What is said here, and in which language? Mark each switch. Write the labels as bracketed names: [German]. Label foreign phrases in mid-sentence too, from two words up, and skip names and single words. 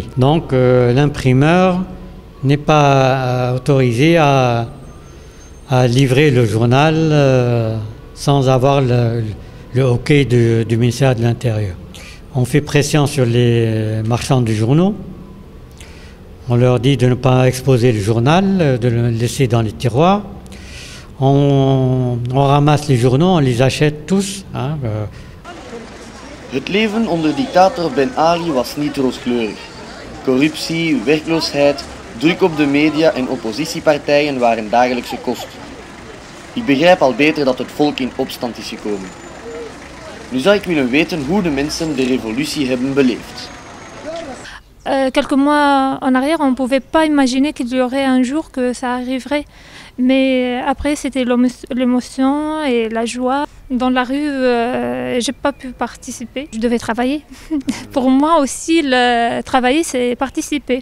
[French] Donc l'imprimeur n'est pas autorisé à livrer le journal sans avoir le OK du ministère de l'Intérieur. On fait pression sur les marchands de journaux. On leur dit de ne pas exposer le journal, de le laisser dans les tiroirs. On ramasse les journaux, on les achète tous. Hein. [Dutch] Het leven onder dictator Ben Ali was niet rooskleurig. Corruptie, werkloosheid, druk op de media en oppositiepartijen waren dagelijkse kost. Ik begrijp al beter dat het volk in opstand is gekomen. Nu zou ik willen weten hoe de mensen de revolutie hebben beleefd. [French] Quelques mois en arrière, on ne pouvait pas imaginer qu'il y aurait un jour que ça arriverait. Mais après, c'était l'émotion et la joie. Dans la rue, je n'ai pas pu participer. Je devais travailler. Pour moi aussi, travailler, c'est participer.